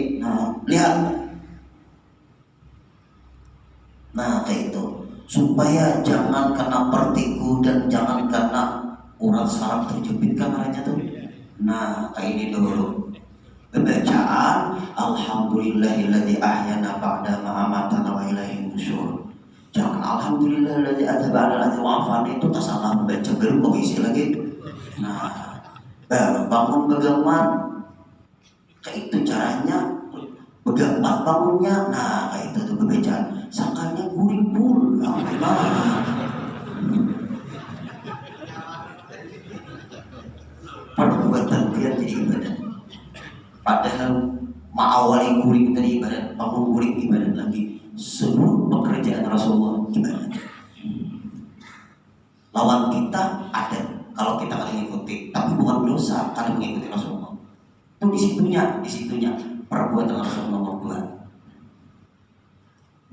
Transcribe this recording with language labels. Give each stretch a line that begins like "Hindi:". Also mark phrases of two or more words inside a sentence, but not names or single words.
Banjar: Nah, lihat. Nah, kayak itu. Supaya jangan kena pertiku dan jangan kena urat saraf terjepit kameranya tuh. Nah, kayak ini dulu. Bacaan
Arabic: الحمد لله الذي أحيانا بعد ما أماتنا وإليه النشور.
Banjar: Jangan
Arabic: الحمد لله الذي أذهب عني و عافاني,
Banjar: itu tak salah membaca belum kok isi lagi. Nah, baru bangun begaman. Kayak itu caranya, begamat bangunnya. Nah kayak itu tuh bacaan. Sangkanya guring pulang. Perbuatan dia jadi ibadah. Padahal ma'awali guring tadi ibadah, bangun guring ibadah lagi. Seluruh pekerjaan Rasulullah ibadah. Lawan kita ada kalau kita akan mengikuti, tapi bukan dosa karena mengikuti Rasulullah. Itu di situnya perbuatan Rasulullah nomor 2.